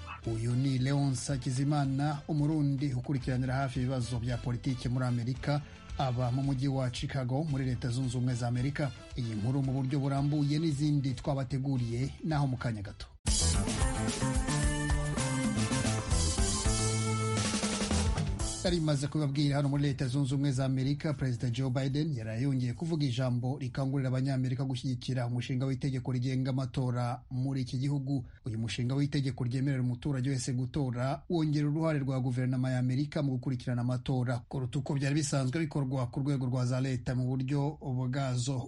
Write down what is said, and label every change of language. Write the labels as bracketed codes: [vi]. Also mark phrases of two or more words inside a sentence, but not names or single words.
[rw] Uyu ni Leonce Hakizimana, Umurundi ukurikiranira hafi ibibazo bya politike muri Amerika, aba mu mujyi wa Chicago muri Leta Zunze Ubumwe za Amerika. Iyi nkuru mu buryo burambuye n'izindi twabateguriye naho mu kanya gato. yari imaze kubabwira hano muri leta zunze ubumwe za amerika perezida Joe Biden yari yongeye kuvuga ijambo rikangurira abanyamerika gushyigikira umushinga w'itegeko rigenga amatora muri iki gihugu. Uyu mushinga w'itegeko ryemerera umuturage wese gutora wongera uruhare rwa guverinoma ya amerika mu gukurikirana amatora kuruta uko byari bisanzwe bikorwa ku rwego rwa za leta mu buryo bwazo.